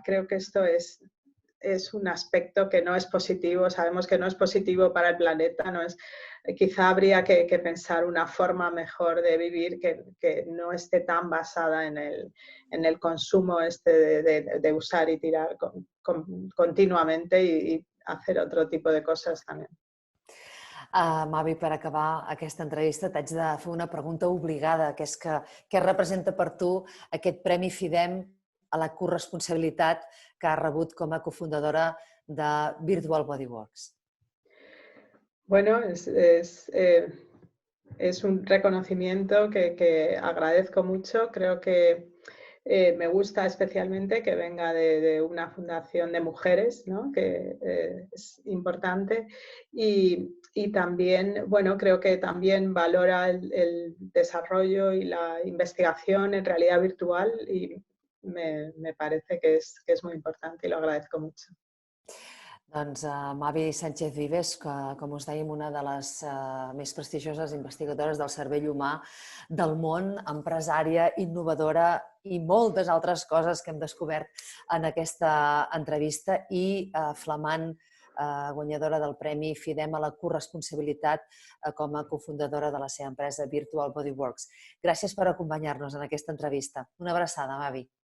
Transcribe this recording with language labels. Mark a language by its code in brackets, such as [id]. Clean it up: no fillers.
[es] Creo que esto es un aspecto que no es positivo, sabemos que no es positivo para el planeta, quizá habría que pensar una forma mejor de vivir que no esté tan basada en el consumo de usar y tirar continuamente y hacer otro tipo de cosas también. [ca] Mavi, per acabar aquesta entrevista t'haig de fer una pregunta obligada, que és que què representa per tu aquest Premi FIDEM a la corresponsabilitat que has rebut com a cofundadora de Virtual Bodyworks? [es] Bueno, es un reconocimiento que agradezco mucho. Creo que me gusta especialmente que venga de una fundación de mujeres, ¿no? Que es importante. Y también, bueno, creo que también valora el desarrollo y la investigación en realidad virtual y me parece que es muy importante y lo agradezco mucho. [ca] Doncs Mavi Sánchez Vives, que, com us dèiem, una de les més prestigioses investigadores del cervell humà del món, empresària, innovadora i moltes altres coses que hem descobert en aquesta entrevista i flamant guanyadora del Premi FIDEM a la corresponsabilitat com a cofundadora de la seva empresa Virtual Bodyworks. Gràcies per acompanyar-nos en aquesta entrevista. Una abraçada, Mavi.